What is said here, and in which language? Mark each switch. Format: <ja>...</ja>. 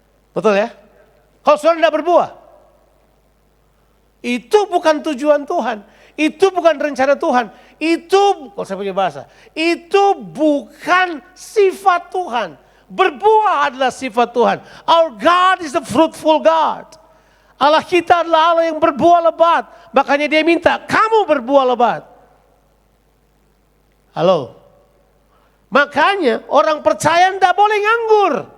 <id>Betul ya? Kalau saudara tidak berbuah, itu bukan tujuan Tuhan. Itu bukan rencana Tuhan. Itu, kalau saya punya bahasa, itu bukan sifat Tuhan. Berbuah adalah sifat Tuhan.</id> <en>Our God is the fruitful God.</en> <id>Allah kita adalah Allah yang berbuah lebat. Makanya dia minta, kamu berbuah lebat. Halo? Makanya orang percaya tidak boleh nganggur.</id>